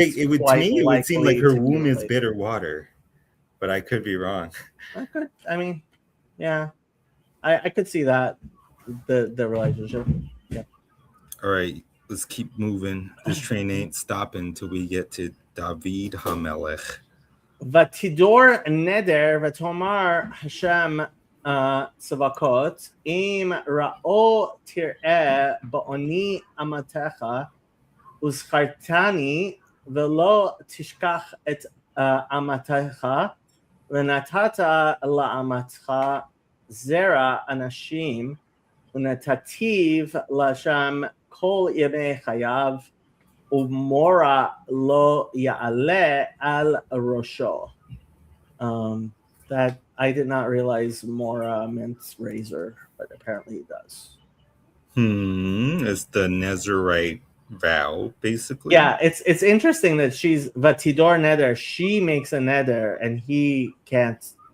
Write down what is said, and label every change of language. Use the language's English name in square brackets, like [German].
[English] to me it would seem like her womb is bitter water, but I could be wrong. I mean, yeah, I could see that the relationship. Yeah. All right, let's keep moving. This train ain't stopping until we get to David HaMelech. [Hebrew] ותדור נדר ותאמר השם צבקות אם ראו תראה בעוני אמתך וזכרתני ולא תשכח את אמתך ונתת לאמתך זרע אנשים ונתתיו לשם כל ימי חייו ומורה lo ya'ale al rosho. [English] That I did not realize Mora meant razor, but apparently it does. It's the Nazarite vow, basically. Yeah, it's interesting that she's Vatidor Neder. She makes a neder and he can't.